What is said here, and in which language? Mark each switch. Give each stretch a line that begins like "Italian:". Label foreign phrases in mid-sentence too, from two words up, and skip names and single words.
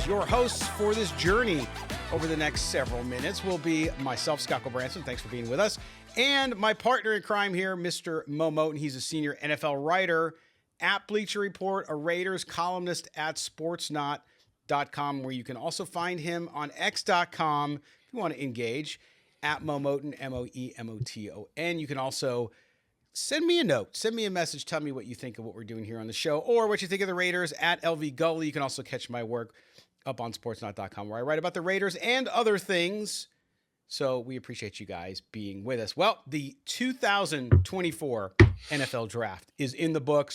English: Your hosts for this journey over the next several minutes will be myself, Scott Gulbransen. Thanks for being with us. And my partner in crime here, Mr. Moe Moton. He's a senior NFL writer at Bleacher Report, a Raiders columnist at sportsnot.com, where you can also find him on x.com if you want to engage. At Moe Moton, M-O-E-M-O-T-O-N. You can also send me a note, send me a message, tell me what you think of what we're doing here on the show, or what you think of the Raiders at LV Gully. You can also catch my work up on sportsnot.com, where I write about the Raiders and other things. So we appreciate you guys being with us. Well, the 2024 NFL Draft is in the books.